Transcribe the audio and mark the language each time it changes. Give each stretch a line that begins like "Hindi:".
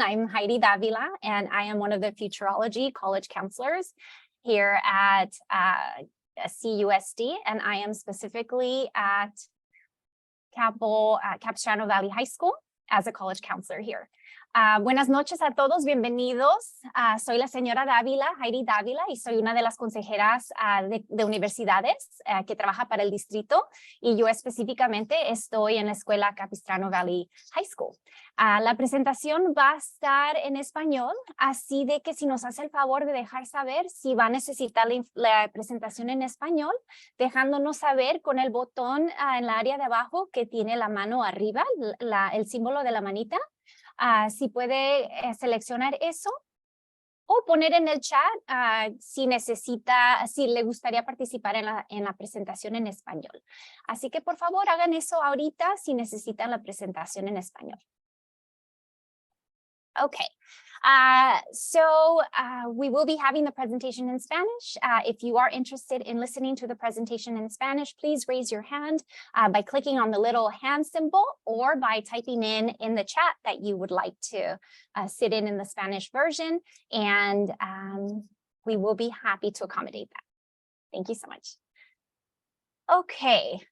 English: I'm Heidi Davila, and I am one of the Futurology college counselors here at CUSD, and I am specifically at Capistrano Valley High School as a college counselor here.
Spanish: Buenas noches a todos, bienvenidos. Soy la señora Dávila, Heidi Dávila, y soy una de las consejeras de universidades que trabaja para el distrito, y yo específicamente estoy en la escuela Capistrano Valley High School. La presentación va a estar en español, así de que si nos hace el favor de dejar saber si va a necesitar la presentación en español, dejándonos saber con el botón en la área de abajo que tiene la mano arriba, el símbolo de la manita. Si puede seleccionar eso o poner en el chat si le gustaría participar en la presentación en español. Así que por favor hagan eso ahorita si necesitan la presentación en español.
English: Okay, so we will be having the presentation in Spanish. If you are interested in listening to the presentation in Spanish, please raise your hand by clicking on the little hand symbol or by typing in the chat that you would like to sit in the Spanish version, and we will be happy to accommodate that. Thank you so much. Okay.